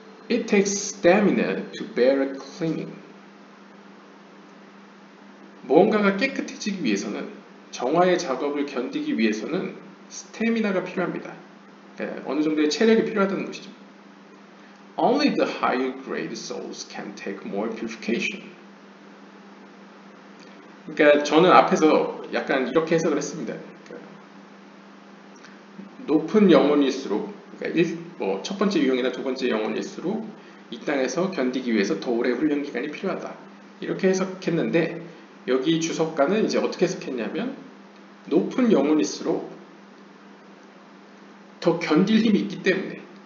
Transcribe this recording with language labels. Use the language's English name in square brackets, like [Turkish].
[English] It takes stamina to bear a cleaning. [Korean] 무언가가 깨끗해지기 위해서는, 정화의 작업을 견디기 위해서는 스태미나가 필요합니다. 그러니까 어느 정도의 체력이 필요하다는 것이죠. [English] Only the higher grade souls can take more purification. [Korean] 그러니까 저는 앞에서 약간 이렇게 해석을 했습니다. 그러니까 높은 영혼일수록, 그러니까 첫 번째 유형이나 두 번째 영혼일수록 이 땅에서 견디기 위해서 더 오래 훈련 기간이 필요하다. 이렇게 해석했는데 여기 주석가는 이제 어떻게 해석했냐면 높은 영혼일수록 더 견딜 힘이 있기 때문에.